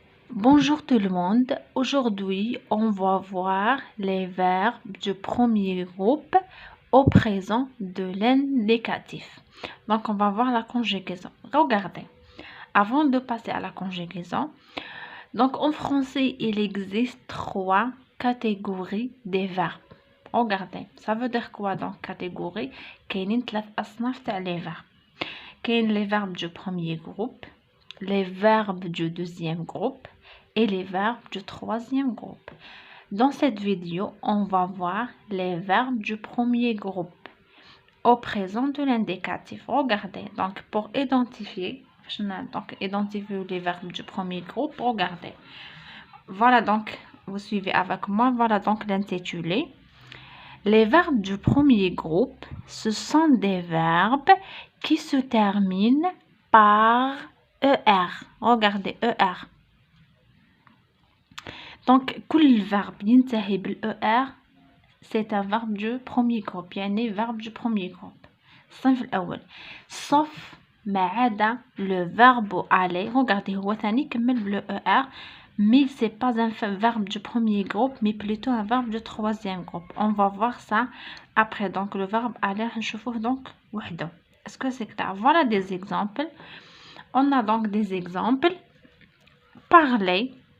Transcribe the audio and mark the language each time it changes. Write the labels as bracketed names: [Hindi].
[French] Bonjour tout le monde, aujourd'hui on va voir les verbes du premier groupe au présent de l'indicatif. Donc on va voir la conjugaison. Regardez, avant de passer à la conjugaison, donc en français il existe 3 catégories des verbes. Regardez, ça veut dire quoi donc catégorie? [Arabic] كاينين 3 أصناف تاع les verbes. [French] كاين les verbes du premier groupe, les verbes du deuxième groupe et les verbes du troisième groupe. Dans cette vidéo, on va voir les verbes du premier groupe au présent de l'indicatif. Regardez, donc pour identifier les verbes du premier groupe, regardez. Voilà donc, vous suivez avec moi, voilà donc l'intitulé. Les verbes du premier groupe, ce sont des verbes qui se terminent par ER. Regardez, ER. Donc, كل verbe ينتهي بالER c'est un verbe du premier groupe. يعني verbe du premier groupe. [Arabic] الصنف الأول. [French] Sauf ما عدا le verbe aller. [Arabic] Regardez, هو ثاني كمل بالER. [French] Mais c'est pas un verbe du premier groupe, mais plutôt un verbe du troisième groupe. On va voir ça après. Donc, le verbe aller, نشوفوه donc وحده. Est-ce que c'est clair? Voilà des exemples. On a donc des exemples. Parler.